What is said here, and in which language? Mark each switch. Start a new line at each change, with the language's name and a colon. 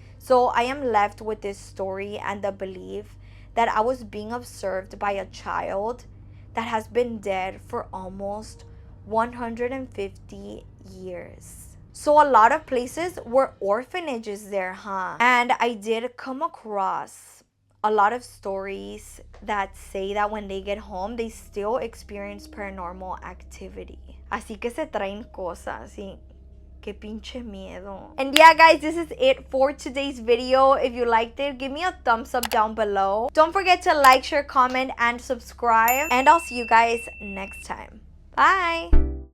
English: So I am left with this story and the belief that I was being observed by a child that has been dead for almost 150 years. So a lot of places were orphanages there, huh? And I did come across a lot of stories that say that when they get home, they still experience paranormal activity.
Spanish: Así que se traen cosas, y qué pinche miedo.
English: And yeah, guys, this is it for today's video. If you liked it, give me a thumbs up down below. Don't forget to like, share, comment, and subscribe. And I'll see you guys next time. Bye!